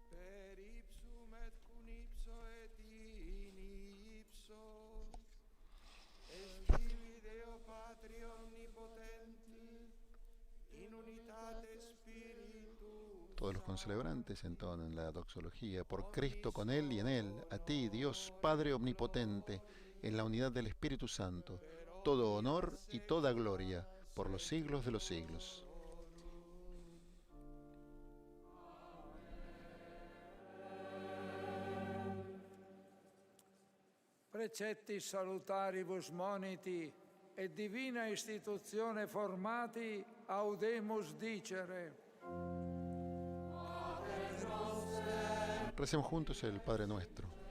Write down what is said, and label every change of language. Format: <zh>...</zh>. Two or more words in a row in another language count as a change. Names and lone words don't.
<es>Todos los concelebrantes entonan la doxología. Por Cristo, con Él y en Él, a ti, Dios Padre Omnipotente, en la unidad del Espíritu Santo, todo honor y toda gloria, por los siglos de los siglos.</es> <la>Preceptis salutaribus moniti et divina istituzione formati audemus dicere.</la> <es>Recemos juntos el Padre Nuestro.</es>